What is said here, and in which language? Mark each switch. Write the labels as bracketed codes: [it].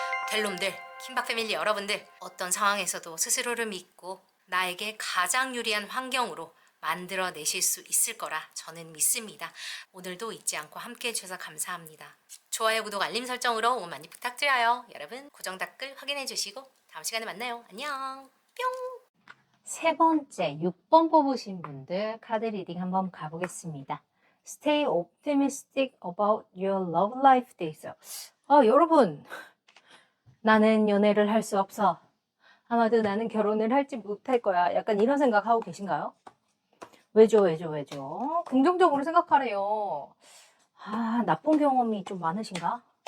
[ko] 델롬들, 킴박 패밀리 여러분들, 어떤 상황에서도 스스로를 믿고 나에게 가장 유리한 환경으로 만들어내실 수 있을 거라 저는 믿습니다. 오늘도 잊지 않고 함께해 주셔서 감사합니다. 좋아요, 구독, 알림 설정으로 응원 많이 부탁드려요. 여러분 고정 댓글 확인해 주시고 다음 시간에 만나요. 안녕. 뿅. 세 번째 6번 뽑으신 분들 카드 리딩 한번 가보겠습니다. [en] Stay optimistic about your love life [ko] 돼 있어요. 여러분 나는 연애를 할 수 없어. 아마도 나는 결혼을 할지 못할 거야. 약간 이런 생각하고 계신가요? 왜죠? 긍정적으로 생각하래요. 나쁜 경험이 좀 많으신가?